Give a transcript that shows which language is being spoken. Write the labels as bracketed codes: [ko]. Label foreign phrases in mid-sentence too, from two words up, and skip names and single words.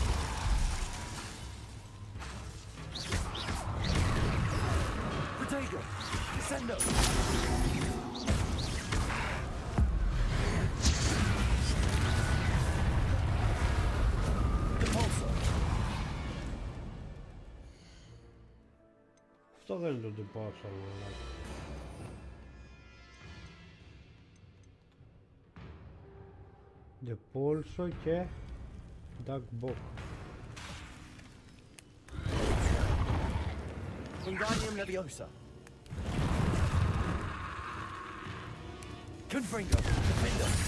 [el] Protego. Descendo. Αυτό δεν είναι το τυπώσο, αλλά... Depulso και Duckbook. Wingardium Leviosa. Confringo. Defender.